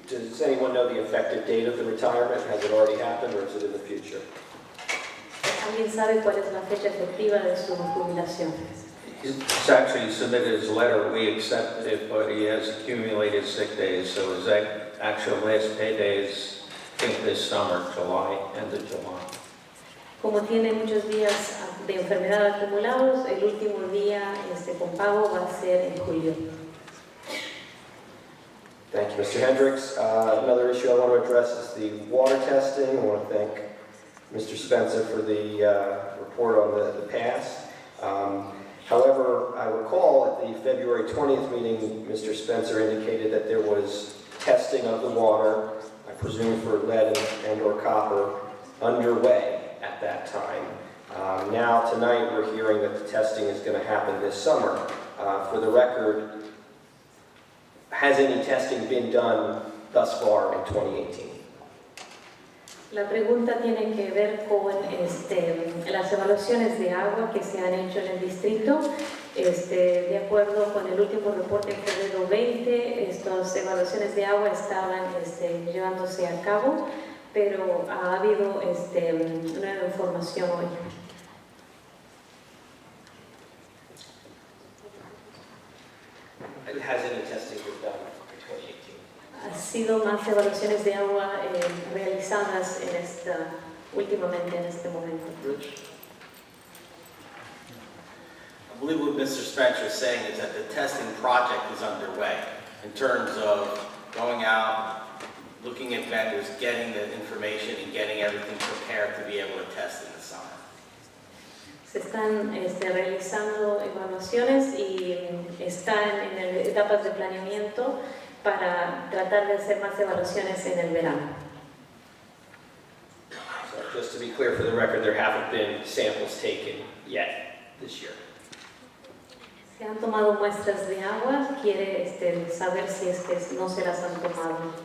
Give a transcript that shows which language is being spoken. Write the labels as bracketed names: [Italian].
[English] Does anyone know the effective date of the retirement? Has it already happened or is it in the future? [Spanish] ¿Alguien sabe cuál es la fecha efectiva de su jubilación? [English] He's actually submitted his letter, we accepted it, but he has accumulated sick days, so his actual last payday is, I think, this summer, July, end of July. [Spanish] Como tiene muchos días de enfermedad acumulados, el último día con pago va a ser en julio. [English] Thank you, Mr. Hendricks. Another issue I want to address is the water testing. I want to thank Mr. Spencer for the report on the past. However, I recall at the February 20th meeting, Mr. Spencer indicated that there was testing of the water, I presume for lead and or copper, underway at that time. Now, tonight, we're hearing that the testing is going to happen this summer. For the record, has any testing been done thus far in 2018? [Spanish] La pregunta tiene que ver con las evaluaciones de agua que se han hecho en el distrito. De acuerdo con el último reporte en febrero 20, estas evaluaciones de agua estaban llevándose a cabo, pero ha habido nueva información hoy. [English] Has any testing been done in 2018? [Spanish] Ha sido más evaluaciones de agua realizadas últimamente en este momento. [English] I believe what Mr. Spencer is saying is that the testing project is underway in terms of going out, looking at vendors, getting the information and getting everything prepared to be able to test in the summer. [Spanish] Se están realizando evaluaciones y están en etapas de planeamiento para tratar de hacer más evaluaciones en el verano. [English] So just to be clear for the record, there haven't been samples taken yet this year. [Spanish] Se han tomado muestras de agua, quiere saber si es que no se las han tomado.